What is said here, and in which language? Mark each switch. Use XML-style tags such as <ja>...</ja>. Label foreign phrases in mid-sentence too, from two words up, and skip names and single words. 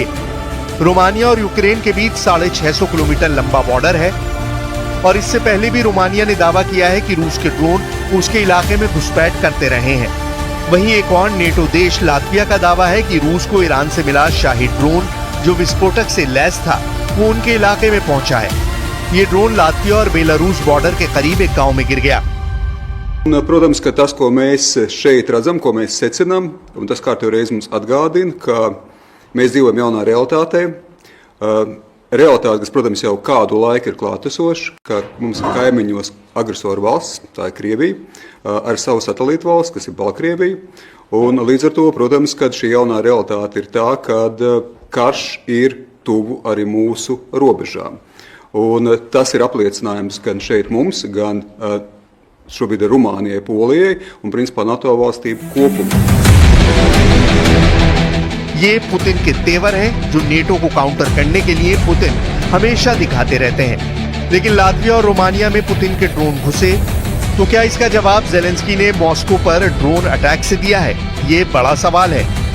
<hi>रोमानिया और यूक्रेन के बीच 650 किलोमीटर लंबा बॉर्डर है और इससे पहले भी रोमानिया ने दावा किया है कि रूस के ड्रोन उसके इलाके में घुसपैठ करते रहे हैं। वहीं एक और नेटो देश लातविया का दावा है कि रूस को ईरान से मिला शाही ड्रोन, जो विस्फोटक से लैस था, वो उनके इलाके में पहुंचा है। ये ड्रोन लातविया और बेलारूस बॉर्डर के करीब एक गांव में गिर गया।</hi> <lv>Un, protams, ka tas, ko mēs šeit redzam, ko mēs secinām, un tas kārtīgi reiz mums atgādina, ka mēs dzīvojam jaunā realitātē. Realitāte, kas, protams, jau kādu laiku ir klātesoša, ka mums ir kaimiņos agresoru valsts, tā ir Krievija, ar savu satelītu valsts, kas ir Baltkrievija. Un līdz ar to, protams, ka šī jaunā realitāte ir tā, ka karš ir tuvu arī mūsu robežām. Un tas ir apliecinājums gan šeit mums, gan šobrīd Rumānijai, Polijai un principā NATO valstīm kopumā.</lv> <hi>ये पुतिन के तेवर हैं जो नेटो को काउंटर करने के लिए पुतिन हमेशा दिखाते रहते हैं। लेकिन लातविया और रोमानिया में पुतिन के ड्रोन घुसे तो क्या इसका जवाब जेलेंस्की ने मॉस्को पर ड्रोन अटैक से दिया है? ये बड़ा सवाल है।</hi>